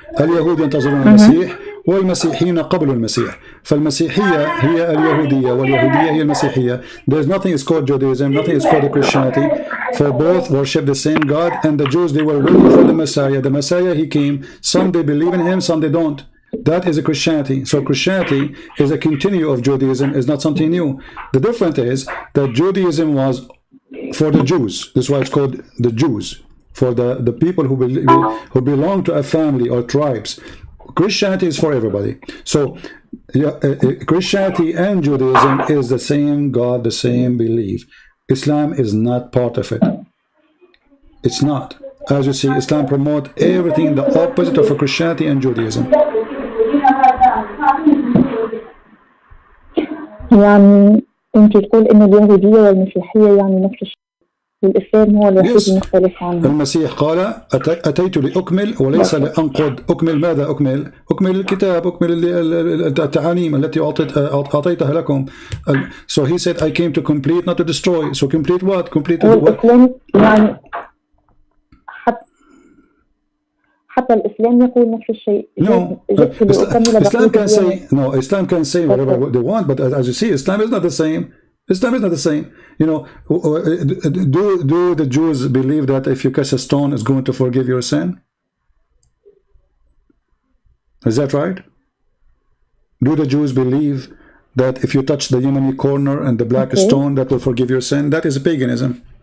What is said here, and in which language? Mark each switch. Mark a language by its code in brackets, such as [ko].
[ar] اليهود ينتظرون المسيح والمسيحيين قبل المسيح. فالمسيحية هي اليهودية واليهودية هي المسيحية. [en] There's nothing is called Judaism, nothing is called Christianity. For both worship the same God, and the Jews, they were waiting for the Messiah. The Messiah, he came. Some they believe in him, some they don't. That is a Christianity. So Christianity is a continue of Judaism, is not something new. The difference is that Judaism was for the Jews. That's why it's called the Jews. For the people who belong to a family or tribes. Christianity is for everybody. So Christianity and Judaism is the same God, the same belief. Islam is not part of it. It's not. As you see, Islam promotes everything the opposite of Christianity and Judaism. [ar] يعني أنت تقول إن اليهودية والمسيحية يعني نفس الشيء. والإسلام هو الوحيد المختلف عنه. المسيح قال أتيت لأكمل وليس لأنقض. أكمل ماذا؟ أكمل الكتاب، أكمل التعاليم التي أعطيتها لكم. [en] So he said I came to complete not to destroy. So complete what? Complete [ar] والإسلام يعني حتى الإسلام يقول نفس الشيء. [en] No, Islam can say no. Islam can say whatever they want, but as you see, Islam is not the same. Islam is not the same. You know, do the Jews believe that if you cast a stone, is going to forgive your sin? Is that right? Do the Jews believe that if you touch the Yemeni corner and the black stone, that will forgive your sin? That is paganism.